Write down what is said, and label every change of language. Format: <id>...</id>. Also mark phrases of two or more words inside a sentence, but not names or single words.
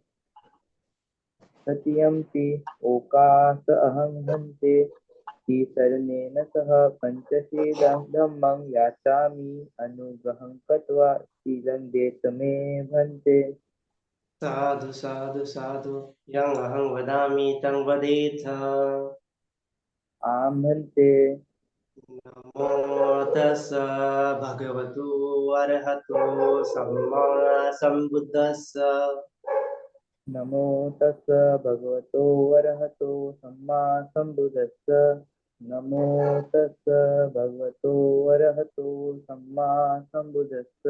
<pi>तृतीयम्पि ओकास अहं भन्ते ईशरणेन सह पंचशीलं धम्मं याचामि अनुग्रहं कृत्वा शीलं देत मे भन्ते। साधु साधु साधु। यं अहं वदामि तं वदेथ। आं भन्ते। नमो तस् भगवतो अरहतो सम्मा सम्बुद्धस्स। नमो तस् भगवतो अरहतो सम्मा सम्बुद्धस्स। नमो तस् भगवतो अरहतो सम्मा सम्बुद्धस्स।</pi>